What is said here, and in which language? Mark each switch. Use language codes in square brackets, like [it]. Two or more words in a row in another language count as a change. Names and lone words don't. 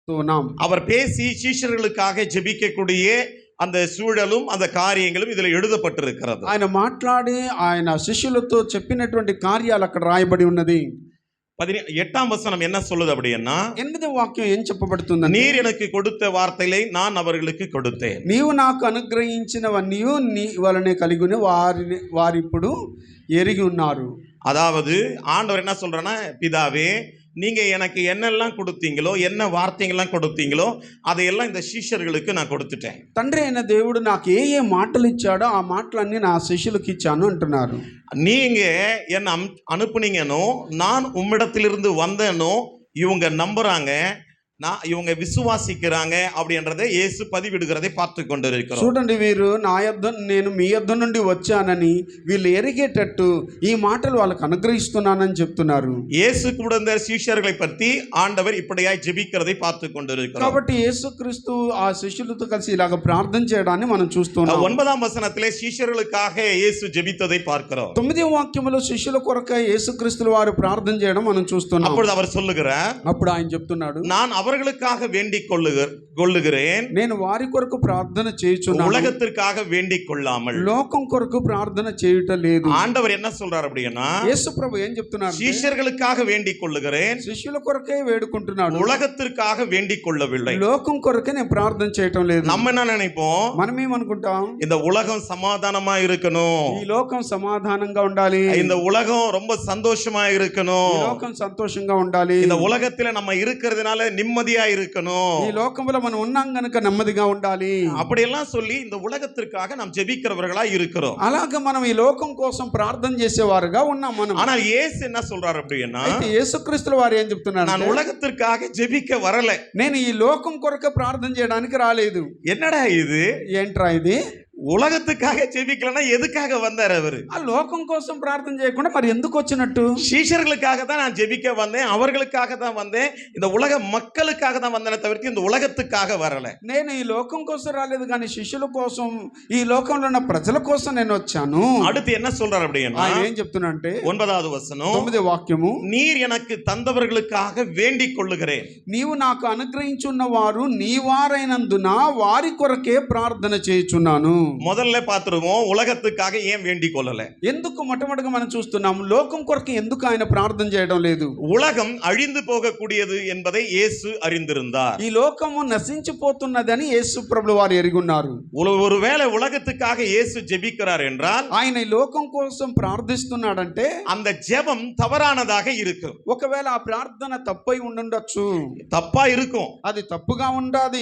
[ta] அவர் பேசி சீஷர்களுக்காக ஜெபிக்கக்கூடிய அந்த சூழலும் அந்த காரியங்களும் இதுல எழுதப்பட்டிருக்கிறது. [te] ఆయన మాట్లాడి ఆయన శిష్యులతో చెప్పినటువంటి కార్యాలు అక్కడ రాయబడి ఉన్నది. [ta] 8ஆம் வசனம் என்ன சொல்லுது அப்படின்னா, [te] 8వ వాక్యం ఏం చెప్పబడుతుందంటే, [ta] நீர் எனக்கு கொடுத்த வார்த்தைகளை நான் அவர்களுக்கு கொடுத்தேன். [te] నీవు నాకు అనుగ్రహించినవన్నీ నీ వలనే కలిగిన వారిప్పుడు ఎరిగి ఉన్నారు. [ta] அதாவது ஆண்டவர் என்ன சொல்றேன்னா, பிதாவே நீங்க எனக்கு என்னெல்லாம் கொடுத்தீங்களோ, என்ன வார்த்தைகள்லாம் கொடுத்தீங்களோ அதையெல்லாம் இந்த சீஷர்களுக்கு நான் கொடுத்துட்டேன். [te] తండ్రి అయిన దేవుడు నాకు ఏ ఏ మాటలు ఇచ్చాడో ఆ మాటలన్నీ నా శిష్యులకు ఇచ్చాను అంటున్నారు. [ta] நீங்க என்ன அனுப்புனீங்கனோ, நான் உம்மிடத்திலிருந்து வந்தேனோ இவங்க நம்புறாங்க, இவங்க விசுவாசிக்கிறாங்க அப்படின்றதை இயேசு பதிவிடுகிறதை பார்த்து கொண்டிருக்கிறோம். [te] చూడండి, వీరు నేను మీ యొద్ద నుండి వచ్చానని వీళ్ళు ఎరిగేటట్టు ఈ మాటలు వాళ్ళకి అనుగ్రహిస్తున్నానని చెప్తున్నారు. [ta] இயேசு கூட இருந்த சீஷர்களை பற்றி ஆண்டவர் இப்படியாய் ஜெபிக்கிறதை பார்த்து கொண்டிருக்கிறோம். [te] కాబట్టి యేసుక్రీస్తు ఆ శిష్యులతో కలిసి ఇలాగ ప్రార్థన చేయడాన్ని మనం చూస్తున్నాం. [ta] 9ஆம் వచనத்திலே சீஷர்களுக்காக இயேசு ஜெபித்ததை பார்க்கிறோம். [te] 9వ వాక్యములో శిష్యుల కొరకై యేసుక్రీస్తు వారు ప్రార్థన చేయడం మనం చూస్తున్నాం. [ta] అప్పుడు அவர் சொல்லுகிறார், [te] అప్పుడు ఆయన చెప్తున్నాడు, [ta] நான் அவர்களுக்காக வேண்டிக் கொள்ளுகிறேன், [te] నేను వారి కొరకు ప్రార్థన చేయుచున్నాను, [ta] உலகத்திற்காக வேண்டிக் கொள்ளாமல். [te] లోకం కొరకు ప్రార్థన చేయుట లేదు. [ta] ஆண்டவர் என்ன சொல்றார் அப்படின்னா, [te] యేసు ప్రభు ఏం చెప్తున్నారు, [ta] சீஷர்களுக்காக வேண்டிக் கொள்ளுகிறேன், [te] శిష్యుల కొరకే వేడుకుంటున్నాడు, [ta] உலகத்திற்காக வேண்டிக் கொள்ளவில்லை. [te] లోకం కొరకే నేను ప్రార్థన చేయటం లేదు. [ta] நம்ம என்ன நினைப்போம், [te] మనం ఏమనుకుంటాం, [ta] இந்த உலகம் சமாதானமா இருக்கணும், [te] ఈ లోకం సమాధానంగా ఉండాలి, [ta] இந்த உலகம் ரொம்ப சந்தோஷமா இருக்கணும், [te] ఈ లోకం సంతోషంగా ఉండాలి, [ta] இந்த உலகத்துல நம்ம இருக்கிறதுனால நிம்மதியா இருக்கணும், [te] ఈ లోకంలో మనం ఉన్నాం గనుక నెమ్మదిగా ఉండాలి, [ta] அப்படி எல்லாம் சொல்லி இந்த உலகத்திற்காக நாம் ஜெபிக்கிறவர்களா இருக்கிறோம். [te] అలాగే మనం ఈ లోకం కోసం ప్రార్థన చేసేవారుగా ఉన్నాం మనం. [ta] ஆனால் இயேசு என்ன சொல்றாரு அப்படின்னா, [te] అయితే యేసుక్రీస్తు వారు ఏం చెప్తున్నారు, [ta] நான் உலகத்திற்காக ஜெபிக்க வரல, [te] నేను ఈ లోకం కొరకు ప్రార్థన చేయడానికి రాలేదు. [ta] என்னடா இது, [te] ఏంట్రా ఇది, [ta] உலகத்துக்காக ஜெபிக்கலனா எதுக்காக வந்தார் அவரு? [te] ఆ లోకం కోసం ప్రార్థన చేయకుండా మరి ఎందుకు వచ్చినట్టు? [ta] சீஷர்களுக்காக தான் நான் ஜெபிக்க வந்தேன், அவர்களுக்காக தான் வந்தேன், இந்த உலக மக்களுக்காக தான் வந்தேனே தவிர இந்த உலகத்துக்காக வரல. [te] నేను ఈ లోకం కోసం రాలేదు కానీ శిష్యుల కోసం, ఈ లోకంలో ఉన్న ప్రజల కోసం నేను వచ్చాను. [ta] அடுத்து என்ன சொல்றார் அப்படின்னா, [te] ఆయన ఏం చెప్తున్నాడంటే [ta] 9வது వచనం, [te] 9వ వాక్యము, [ta] நீர் எனக்கு தந்தவர்களுக்காக வேண்டிக் கொள்ளுகிறேன், [te] నీవు నాకు అనుగ్రహించున్న వారు నీ వారైనందున వారి కొరకే ప్రార్థన చేయుచున్నాను. [ta] முதல்ல பார்த்துருவோம், உலகத்துக்காக ஏன் வேண்டிக் கொள்ளல, [te] ఎందుకు మొట్టమొదటిగా మనం చూస్తున్నాం లోకం కొరకు ఎందుకు ఆయన ప్రార్థన చేయడం లేదు. [ta] உலகம் அழிந்து போகக்கூடியது என்பதை இயேசு அறிந்திருந்தார். [te] ఈ లోకము నశించిపోతున్నదని యేసు ప్రభువు వారు ఎరిగి ఉన్నారు. [ta] ஒருவேளை உலகத்துக்காக இயேசு ஜெபிக்கிறார் என்றால், [te] ఆయన ఈ లోకం కోసం ప్రార్థిస్తున్నాడంటే [ta] அந்த ஜெபம் தவறானதாக இருக்கும். [te] ఒకవేళ ఆ ప్రార్థన తప్పై ఉండొచ్చు, [ta] தப்பா இருக்கும், [te] అది తప్పుగా ఉండాది.